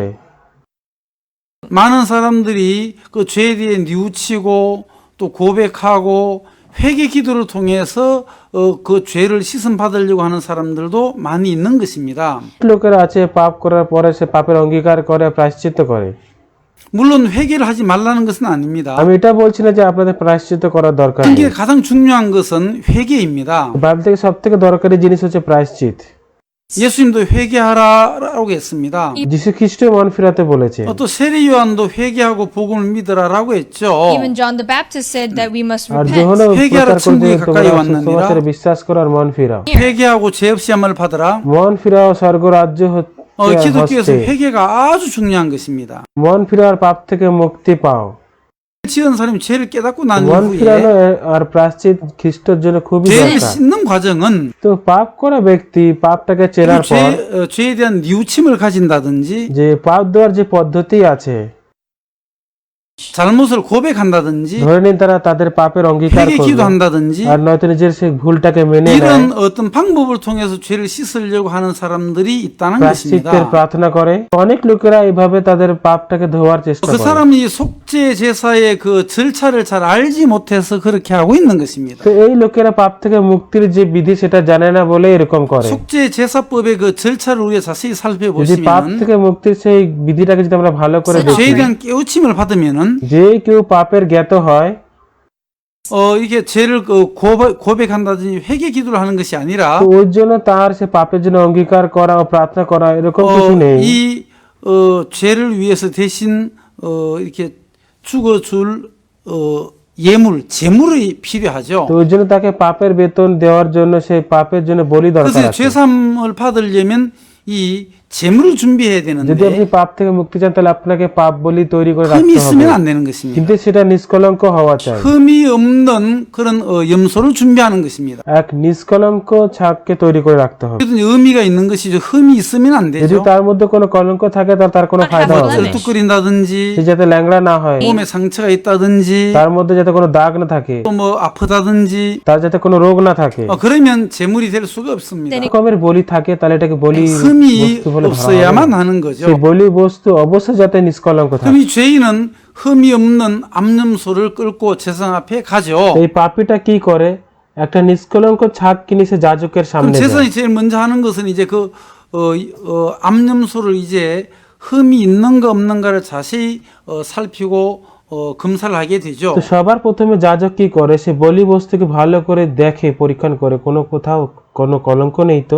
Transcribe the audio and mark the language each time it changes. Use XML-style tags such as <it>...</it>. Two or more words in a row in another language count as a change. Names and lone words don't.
<ko>많은 사람들이 그 죄에 대해 뉘우치고 또 고백하고 회개 기도를 통해서 그 죄를 씻음 받으려고 하는 사람들도 많이 있는 것입니다.</ko> <bn>লোকেরা আছে পাপ করার পরে সে পাপের অঙ্গীকার করে প্রায়শ্চিত্ত করে।</bn> <ko>물론 회개를 하지 말라는 것은 아닙니다.</ko> <bn>আমি এটা বলছি না যে আপনাদের প্রায়শ্চিত্ত করার দরকার নেই।</bn> <ko>이게 가장 중요한 것은 회개입니다.</ko> <bn>বাইবেল থেকে সবথেকে দরকারি জিনিস হচ্ছে প্রায়শ্চিত।</bn> <ko>예수님도 회개하라라고 했습니다.</ko> <bn>যিশু খ্রিস্ট মন ফিরাতে বলেছে।</bn> <ko>또 세례 요한도 회개하고 복음을 믿으라라고 했죠.</ko> <en>Even John the Baptist said that we must</en> <bn>আর</bn> <en>repent.</en> <bn>যোহানও</bn> <ko>회개하라</ko> <bn>প্রচার</bn> <ko>친구의</ko> <bn>করতে</bn> <ko>가까이</ko> <bn>তোমরা</bn> <ko>왔느니라.</ko> <bn>সুসমাচারে বিশ্বাস করো আর মন ফিরাও।</bn> <ko>회개하고 죄 없이 함을 받으라.</ko> <bn>মন ফিরাও স্বর্গরাজ্য</bn> <ko>기독교에서</ko> <bn>হচ্ছে।</bn> <ko>회개가 아주 중요한 것입니다.</ko> <bn>মন ফিরার পাপ থেকে মুক্তি পাও।</bn> <ko>지은 사람이 죄를 깨닫고 난</ko> <bn>মন ফিরানো</bn> <ko>이후에</ko> <bn>আর প্রায়শ্চিত খ্রিস্টের জন্য খুবই</bn> <ko>죄를</ko> <bn>দরকার।</bn> <ko>씻는 과정은</ko> <bn>তো পাপ করা ব্যক্তি পাপটাকে চেনার পর</bn> <ko>죄에 대한 뉘우침을 가진다든지</ko> <bn>যে পাপ দেওয়ার যে পদ্ধতি আছে,</bn> <ko>잘못을 고백한다든지</ko> <bn>ধরে নিন তারা তাদের পাপের অঙ্গীকার</bn> <ko>회개</ko> <bn>করবে</bn> <ko>기도한다든지</ko> <bn>আর নয়তো নিজের সেই ভুলটাকে মেনে নেয়,</bn> <ko>이런 어떤 방법을 통해서 죄를 씻으려고 하는 사람들이 있다는</ko> <bn>প্রায়শ্চিত্তের</bn> <ko>것입니다.</ko> <bn>প্রার্থনা করে। অনেক লোকেরা এইভাবে তাদের পাপটাকে ধোয়ার চেষ্টা</bn> <ko>그</ko> <bn>করে।</bn> <ko>사람이 속죄 제사의 그 절차를 잘 알지 못해서 그렇게 하고 있는 것입니다.</ko> <bn>তো এই লোকেরা পাপ থেকে মুক্তির যে বিধি সেটা জানে না বলে এরকম করে।</bn> <ko>속죄 제사법의 그 절차를 우리가 자세히</ko> <bn>যদি পাপ</bn> <ko>살펴보시면</ko> <bn>থেকে মুক্তির সেই বিধিটাকে যদি আমরা ভালো করে দেখি,</bn> <ko>죄에 대한 깨우침을 받으면은</ko> <bn>যে কেউ পাপের জ্ঞাত হয়</bn> <ko>이게 죄를 고백한다든지 회개 기도를 하는 것이 아니라</ko> <bn>তো ওর জন্য তার সে পাপের জন্য অঙ্গীকার করা ও প্রার্থনা করা এরকম কিছু নেই।</bn> <ko>이 죄를 위해서 대신 이렇게 죽어줄 재물이 필요하죠.</ko> <bn>তো ওর জন্য তাকে পাপের বেতন দেওয়ার জন্য সেই পাপের জন্য বলি দরকার</bn> <ko>그래서</ko> <bn>আছে।</bn> <ko>죄삼을 받으려면 이 재물을 준비해야</ko> <bn>যদি</bn> <ko>되는데</ko> <bn>আপনি পাপ থেকে মুক্তি চান তাহলে আপনাকে পাপ বলি তৈরি করে</bn> <ko>흠이</ko> <bn>রাখতে হবে,</bn> <ko>있으면 안 되는 것입니다.</ko> <bn>কিন্তু সেটা নিষ্কলঙ্ক হওয়া চাই।</bn> <ko>흠이 없는 그런 염소를 준비하는 것입니다.</ko> <bn>এক নিষ্কলঙ্ক ছাগকে তৈরি করে রাখতে হবে।</bn> <ko>그래도 의미가 있는 것이죠. 흠이 있으면 안</ko> <bn>যদি</bn> <ko>되죠.</ko> <bn>তার মধ্যে কোনো কলঙ্ক থাকে তার তার কোনো ফায়দা হবে না। blemish.</bn> <ko>쩔뚝거린다든지</ko> <bn>সে যাতে ল্যাংড়া না হয়,</bn> <ko>몸에 상처가 있다든지</ko> <bn>তার মধ্যে যাতে কোনো দাগ না থাকে,</bn> <ko>또 뭐 아프다든지</ko> <bn>তার যাতে কোনো রোগ না থাকে,</bn> <ko>그러면 재물이 될 수가 없습니다.</ko> <bn>রকমের বলি থাকে তাহলে এটাকে বলি</bn> <ko>흠이</ko> <bn>বস্তু বলে ধরা হবে।</bn> <ko>없어야만 하는</ko> <bn>সেই</bn> <ko>거죠.</ko> <bn>বলি বস্তু অবশ্যই যাতে নিষ্কলঙ্ক থাকে।</bn> <ko>그럼 이 죄인은 흠이 없는 암염소를 끌고 제상 앞에 가죠.</ko> <bn>এই পাপীটা কি করে? একটা নিষ্কলঙ্ক ছাগ কিনে সে যাজকের</bn> <ko>그럼</ko> <bn>সামনে যায়।</bn> <ko>제사장이 제일 먼저 하는 것은 이제 그 암염소를 이제 흠이 있는가 없는가를 자세히 살피고 검사를 하게 되죠.</ko> <bn>তো সবার প্রথমে যাজক কি করে? সে বলি বস্তুকে ভালো করে দেখে, পরীক্ষা করে কোনো কোথাও কোনো কলঙ্ক নেই তো।</bn>